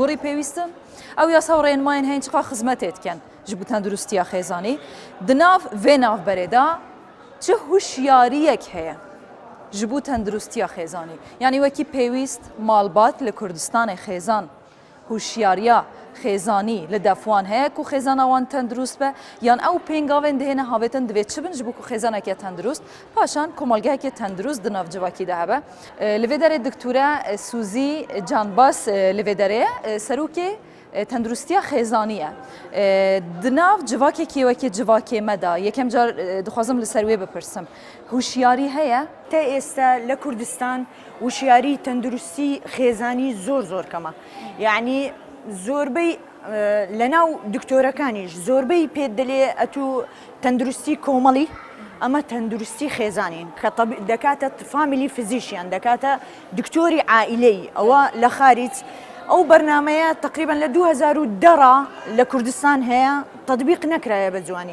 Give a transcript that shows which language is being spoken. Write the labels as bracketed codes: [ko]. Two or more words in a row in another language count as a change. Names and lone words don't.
[ku] گۆڕی پێویستن ئەو یاسا و ڕێنماین هەین چقا خزمەتێتکەن ji bo tenduristiya xêzanî di nav vê navberê da çi huşyariyek heye ji bo tenduristiya xêzanî yanî wekî pêwîst malbat li Kurdistanê xêzan huşyariya خێزانی لە دەفوان هەیە و خێزانە وان تەندروست بە یان ئەو پێنگاوێن دهێنە هاوێتن دەوێت چ بن ji bo ku خێزانێکە تەندروست پاشان کۆمەلگایەکی تەندروست di nav civakî de hebe li vê derê dikture Suzî Canbas li vê derê serokê تەندروستیە خێزانیە di nav civakekî wekî civakê me da yekem car dixwazim li ser wê bipirsim huşyarî heye [ckb] تا ئێستا لە کوردستان وشیاری تەندروستی خێزانی زۆر کەمە یعنی زۆربەی لەناو دکتۆرەکانیش زۆربەی پێدەلێ ئەتوو تەندروستی کۆمەڵی ئەمە تەندروستی خێزانین کە دەکاتە فامیلی فزیشیان دەکاتە دکتۆری عائیلەی ئەوە لە خارج ئەو بەرنامەیە تقریبا لە 2010 لە کوردستان هەیە تەطبیق نەکرایە بە جوانی